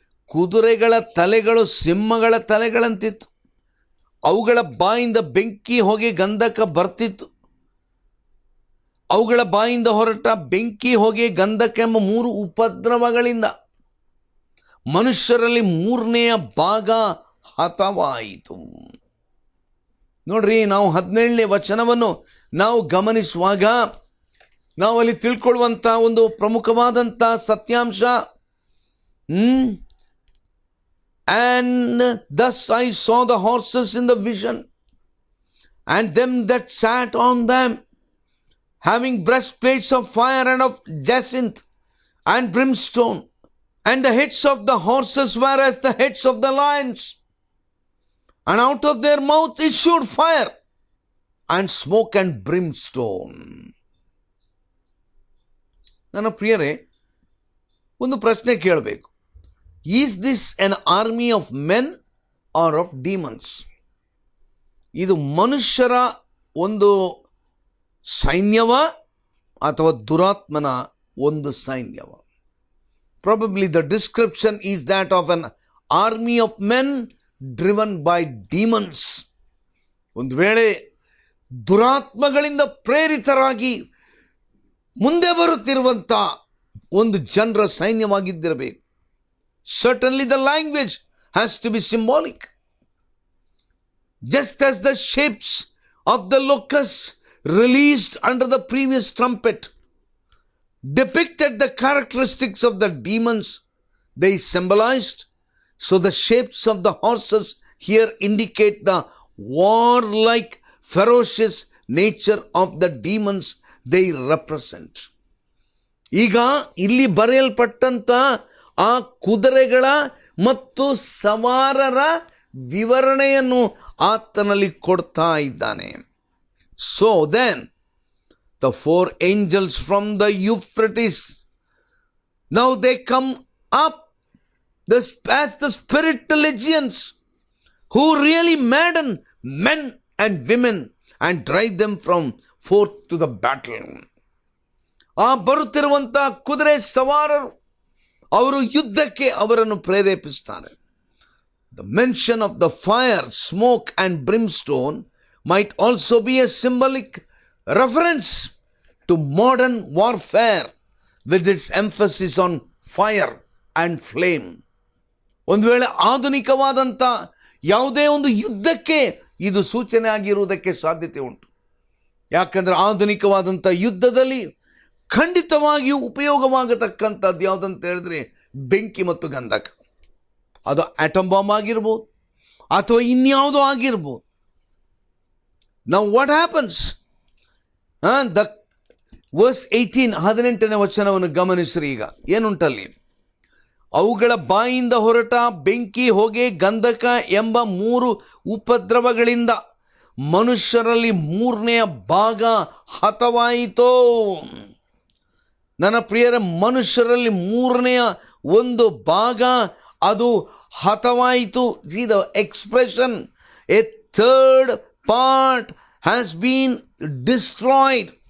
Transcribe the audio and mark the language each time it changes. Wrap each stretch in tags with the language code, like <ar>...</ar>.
<kn>ಕುದುರೆಗಳ ತಲೆಗಳು ಸಿಂಹಗಳ ತಲೆಗಳಂತಿತ್ತು. ಅವುಗಳ ಬಾಯಿಂದ ಬೆಂಕಿ, ಹೊಗೆ, ಗಂಧಕ ಬರ್ತಿತ್ತು. ಅವುಗಳ ಬಾಯಿಂದ ಹೊರಟ ಬೆಂಕಿ, ಹೊಗೆ, ಗಂಧಕ ಎಂಬ 3 ಉಪದ್ರವಗಳಿಂದ ಮನುಷ್ಯರಲ್ಲಿ 3ನೇ ಭಾಗ ಹತವಾಯಿತು. ನೋಡ್ರಿ, ನಾವು 17ನೇ ವಚನವನ್ನು ನಾವು ಗಮನಿಸುವಾಗ ನಾವಲ್ಲಿ ತಿಳ್ಕೊಳ್ಳುವಂಥ ಒಂದು ಪ್ರಮುಖವಾದಂಥ ಸತ್ಯಾಂಶ,</kn> <en>And thus I saw the horses in the vision, and them that sat on them, having breastplates of fire and of jacinth and brimstone, and the heads of the horses were as the heads of the lions, and out of their mouth issued fire and smoke and brimstone.</en> <kn>ನನ್ನ ಪ್ರಿಯರೇ, ಒಂದು ಪ್ರಶ್ನೆ ಕೇಳಬೇಕು.</kn> <en>Is this an army of men or of demons?</en> <kn>ಇದು ಮನುಷ್ಯರ ಒಂದು ಸೈನ್ಯವ ಅಥವಾ ದುರಾತ್ಮನ ಒಂದು ಸೈನ್ಯವ?</kn> <en>Probably the description is that of an army of men driven by demons.</en> <kn>ಒಂದು ವೇಳೆ ದುರಾತ್ಮಗಳಿಂದ ಪ್ರೇರಿತರಾಗಿ ಮುಂದೆ ಬರುತ್ತಿರುವಂಥ ಒಂದು ಜನರ ಸೈನ್ಯವಾಗಿದ್ದಿರಬೇಕು.</kn> <en>Certainly the language has to be symbolic. Just as the shapes of the locusts released under the previous trumpet depicted the characteristics of the demons they symbolized, so the shapes of the horses here indicate the warlike, ferocious nature of the demons they represent.</en> <kn>ಈಗ ಇಲ್ಲಿ ಬರೆಯಲ್ಪಟ್ಟಂತ ಆ ಕುದುರೆಗಳ ಮತ್ತು ಸವಾರರ ವಿವರಣೆಯನ್ನು ಆತನಲ್ಲಿ ಕೊಡ್ತಾ ಇದ್ದಾನೆ.</kn> <en>So then the 4 angels from the Euphrates, now they come up as the spiritual legions who really madden men and women and drive them from forth to the battle.</en> <kn>ಆ ಬರುತ್ತಿರುವಂಥ ಕುದುರೆ ಸವಾರರು ಅವರು ಯುದ್ಧಕ್ಕೆ ಅವರನ್ನು ಪ್ರೇರೇಪಿಸ್ತಾರೆ.</kn> <en>The mention of the fire, smoke and brimstone might also be a symbolic reference to modern warfare with its emphasis on fire and flame.</en> <kn>ಒಂದು ವೇಳೆ ಆಧುನಿಕವಾದಂಥ ಯಾವುದೇ ಒಂದು ಯುದ್ಧಕ್ಕೆ ಇದು ಸೂಚನೆ ಆಗಿರುವುದಕ್ಕೆ ಸಾಧ್ಯತೆ ಉಂಟು. ಯಾಕಂದರೆ ಆಧುನಿಕವಾದಂಥ ಯುದ್ಧದಲ್ಲಿ ಖಂಡಿತವಾಗಿಯೂ ಉಪಯೋಗವಾಗತಕ್ಕಂಥದ್ದು ಯಾವುದಂತ ಹೇಳಿದ್ರೆ ಬೆಂಕಿ ಮತ್ತು ಗಂಧಕ. ಅದು ಆಟಮ್ ಬಾಂಬ್ ಆಗಿರ್ಬೋದು ಅಥವಾ ಇನ್ಯಾವುದೋ ಆಗಿರ್ಬೋದು.</kn> <en>Now what happens? The verse 18,</en> <kn>18ನೇ ವಚನವನ್ನು ಗಮನಿಸ್ರಿ. ಈಗ ಏನುಂಟಲ್ಲಿ? ಅವುಗಳ ಬಾಯಿಂದ ಹೊರಟ ಬೆಂಕಿ, ಹೊಗೆ, ಗಂಧಕ ಎಂಬ 3 ಉಪದ್ರವಗಳಿಂದ ಮನುಷ್ಯರಲ್ಲಿ 3ನೇ ಭಾಗ ಹತವಾಯಿತೋ. ನನ್ನ ಪ್ರಿಯರ, ಮನುಷ್ಯರಲ್ಲಿ 3ನೇ ಒಂದು ಭಾಗ ಅದು ಹತವಾಯಿತು.</kn> <en>See the expression, a third part has been destroyed.</en>